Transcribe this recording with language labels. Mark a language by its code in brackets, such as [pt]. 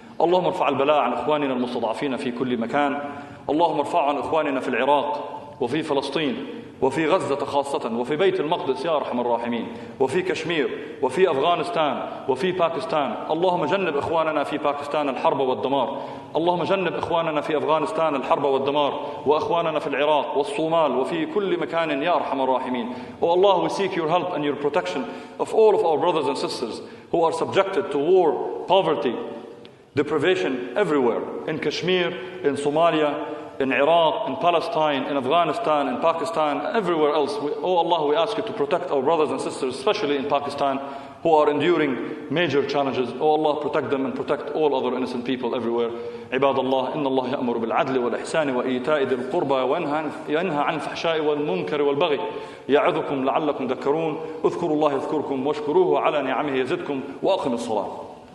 [ar] اللهم ارفع البلاء عن إخواننا المستضعفين في كل مكان. اللهم ارفع عن إخواننا في العراق وفي فلسطين وفي غزة خاصة، وفي بيت المقدس يا أرحم الراحمين، وفي كشمير، وفي أفغانستان، وفي باكستان. اللهم جنب إخواننا في باكستان الحرب والدمار. اللهم جنب إخواننا في أفغانستان الحرب والدمار، وإخواننا في العراق والصومال وفي كل مكان يا أرحم الراحمين. [en] Oh Allah, we seek your help and your protection of all of our brothers and sisters who are subjected to war, poverty, deprivation everywhere, in Kashmir, in Somalia, in Iraq, in Palestine, in Afghanistan, in Pakistan, everywhere else. Oh Allah, we ask you to protect our brothers and sisters, especially in Pakistan, who are enduring major challenges. Oh Allah, protect them and protect all other innocent people everywhere. [ar] عباد الله إن الله يأمر بالعدل والإحسان وإيتاء ذي القربى وينهى عن الفحشاء والمنكر والبغي يعظكم لعلكم تذكرون. اذكروا الله يذكركم واشكروه على نعمه يزدكم وأقم الصلاة.